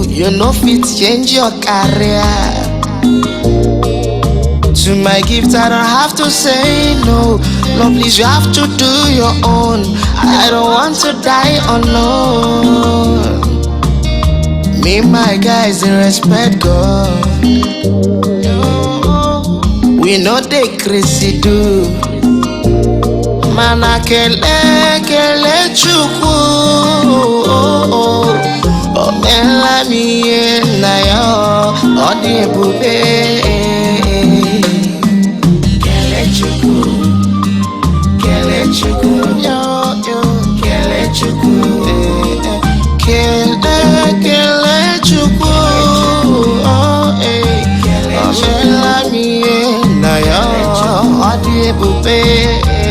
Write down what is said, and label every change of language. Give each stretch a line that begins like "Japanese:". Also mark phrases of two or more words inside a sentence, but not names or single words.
Nigerian Pidgin: You know fit change your career. To my gift I don't have to say no. No please you have to do your own. I don't want to die unknown. Me my guys they respect God. We know they crazy do.
Igbo: Mana Kele Chukwu, omela mi na yo odi ebube. Kele Chukwu, Kele Chukwu, Kele Chukwu, omela mi na yo odi ebube.